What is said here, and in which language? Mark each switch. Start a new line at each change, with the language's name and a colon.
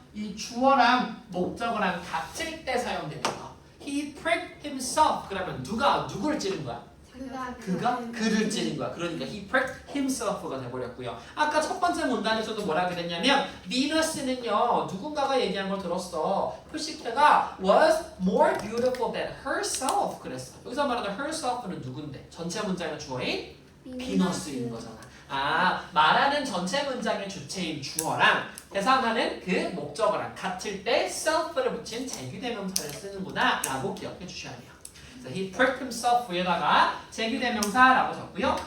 Korean: 이 주어랑 목적어랑 같을 때 사용되는 거.
English: He pricked himself.
Korean: 그러면 누가 누구를 찌른 거야? 그가 그를 찌른 거야. 그러니까
English: he pricked himself
Korean: 가 돼버렸고요. 아까 첫 번째 문단에서도 뭐라 그랬냐면 비너스는요 누군가가 얘기한 걸 들었어. 푸시케가
English: was more beautiful than herself
Korean: 그랬어. 여기서 말하는 herself는 누군데? 전체 문장의 주어인 비너스인 거잖아. 아 말하는 전체 문장의 주체인 주어랑 대상하는 그 목적어랑 같을 때 self를 붙인 제규대명사를 쓰는구나 라고 기억해 주셔야 돼요.
English: He pricked himself
Korean: 위에다가 제규대명사라고 적고요.